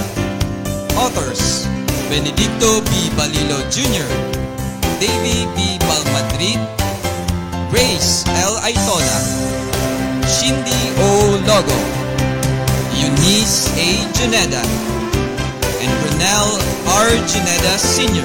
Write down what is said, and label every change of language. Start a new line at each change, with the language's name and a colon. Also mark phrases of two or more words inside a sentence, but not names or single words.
English: Authors: Benedicto B. Balilo Jr., Davy B. Balmadrid, Grace L. Aitona, Shindy O. Logo, Eunice A. Juneda, and Brunel R. Juneda Sr.